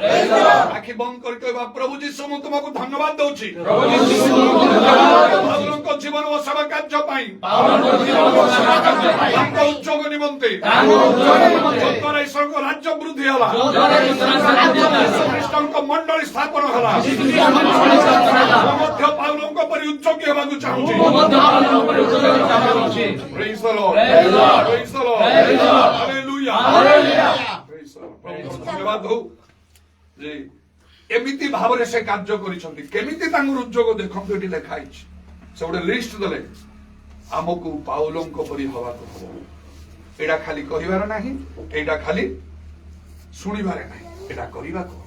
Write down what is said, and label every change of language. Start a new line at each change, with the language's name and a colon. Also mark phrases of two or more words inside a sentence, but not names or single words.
Odia: ଆଖି ବନ୍ଦ କରି କହିବା ପ୍ରଭୁ ଯୀଶୁ ମୁଁ ତୁମକୁ ଧନ୍ୟବାଦ ଦଉଛି ପାଉଲଙ୍କ ଜୀବନ ଓ ସେବା କାର୍ଯ୍ୟ ପାଇଁ, ତାଙ୍କ ଉଦ୍ଯୋଗ ନିମନ୍ତେ, ଯଦ୍ୱାରା ଈଶ୍ୱରଙ୍କ ରାଜ୍ୟ ବୃଦ୍ଧି ହେଲା, ଖ୍ରୀଷ୍ଟଙ୍କ ମଣ୍ଡଳୀ ସ୍ଥାପନ ହେଲା। ମୁଁ ମଧ୍ୟ ପାଉଲଙ୍କ ପରି ଉଦ୍ଯୋଗୀ ହେବାକୁ ଚାହୁଁଛି।
English: Praise the Lord. Praise the Lord. Hallelujah. Praise the Lord.
Odia: ଧନ୍ୟବାଦ ହଉ ଯେ ଏମିତି ଭାବରେ ସେ କାର୍ଯ୍ୟ କରିଛନ୍ତି। କେମିତି ତାଙ୍କର ଉଦ୍ଯୋଗ ଦେଖନ୍ତୁ, ଏଠି ଲେଖା ହେଇଛି। ସେ ଗୋଟେ ଲିଷ୍ଟ ଦେଲେ, ଆମକୁ ପାଉଲଙ୍କ ପରି ହବାକୁ ହବ। ଏଇଟା ଖାଲି କହିବାର ନାହିଁ, ଏଇଟା ଖାଲି ଶୁଣିବାରେ ନାହିଁ, ଏଇଟା କରିବାକୁ ହବ।